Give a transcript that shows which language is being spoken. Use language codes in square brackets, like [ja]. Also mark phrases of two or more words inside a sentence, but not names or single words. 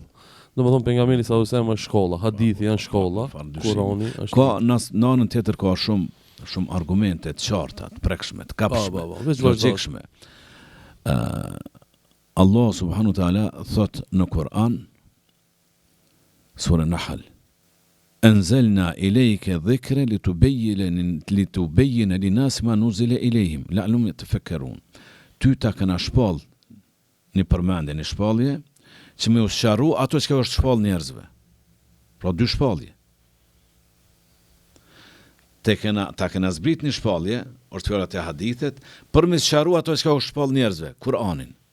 [sq] Domethënë pejgamberi [ar] صلى الله عليه وسلم [sq] është shkolla, hadithi janë shkolla, Kurani është. Ka në anën tjetër ka shumë argumente të qarta, të prekshme, të kapshme, logjikshme. Allah [ar] سبحانه وتعالى [sq] thot në Kur'an, sura Nahl, [ar] أنزلنا إليك ذكر لتبين للناس ما نزل إليهم لعلهم يتفكرون. [sq] Ty ta kanë shpall një përmendje, një shpallje që me usharu ato që është shpall njerëzve. Pra dy shpallje. Ta kena zbrit një shpallje, është fjallat e hadithet, për me sharu ato që është shpall njerëzve, Kur'anin.